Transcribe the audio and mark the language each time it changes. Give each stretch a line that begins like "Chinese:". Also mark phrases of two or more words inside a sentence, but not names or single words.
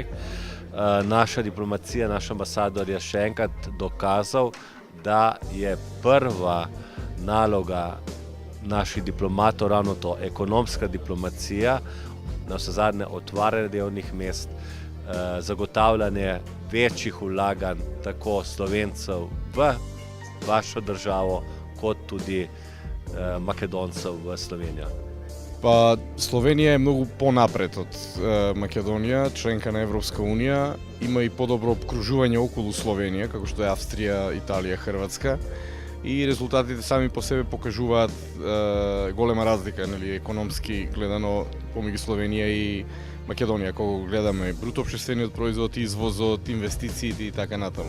Slovenian: Naša diplomacija, naš ambasador je še enkrat dokazal, da je prva naloga naših diplomatov ravno to, ekonomska diplomacija, navsezadnje otvarjanje delovnih mest, zagotavljanje večjih vlaganj tako Slovencev v vašo državo, kot tudi Makedoncev v Slovenijo.
Macedonian: Па Словенија е многу понапред од Македонија, членка на Европска Унија, има и подобро обкружување околу Словенија, како што е Австрија, Италија, Хрватска, и резултатите сами по себе покажуваат голема разлика, нели, економски гледано помеѓу Словенија и Македонија, кога гледаме бруто општествениот производ, извозот, инвестициите и така натаму.